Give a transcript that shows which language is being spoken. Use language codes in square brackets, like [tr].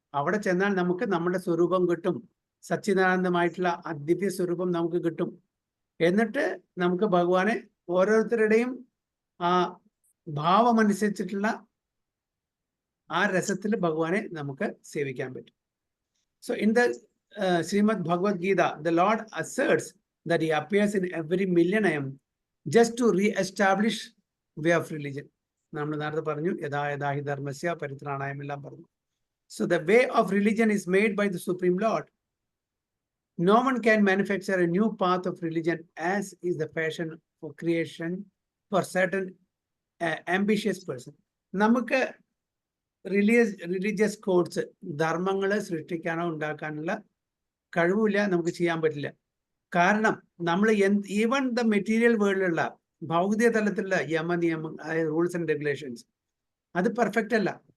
[ml] അവിടെ ചെന്നാൽ നമുക്ക് നമ്മുടെ സ്വരൂപം കിട്ടും, സച്ചിദാനന്ദമായിട്ടുള്ള ദിവ്യ സ്വരൂപം നമുക്ക് കിട്ടും. എന്നിട്ട് നമുക്ക് ഭഗവാനെ ഓരോരുത്തരുടെയും ആ ഭാവമനുസരിച്ചിട്ടുള്ള ആ രസത്തിൽ ഭഗവാനെ നമുക്ക് സേവിക്കാൻ പറ്റും. [en] So in the Shrimad Bhagavad Gita, the lord asserts that he appears in every millennium just to re-establish way of religion. [ml] നമ്മൾ നേരത്തെ പറഞ്ഞു, യഥാ യഥാ ഹി ധർമ്മസ്യ പരിത്രാണായം എല്ലാം പറഞ്ഞു. [en] So the way of religion is made by the Supreme Lord. No one can manufacture a new path of religion as is the fashion for creation for certain ambitious person. [ml] നമുക്ക് religious codes, ധർമ്മങ്ങളെ സൃഷ്ടിക്കാനോ ഉണ്ടാക്കാനുള്ള കഴിവില്ല, നമുക്ക് ചെയ്യാൻ പറ്റില്ല. കാരണം നമ്മൾ [en] even the material വേൾഡിലുള്ള [ml] ഭൗതിക തലത്തിലുള്ള യമനിയമം, അതായത് [en] rules and regulations, [ml] അത് പെർഫെക്റ്റ് അല്ല.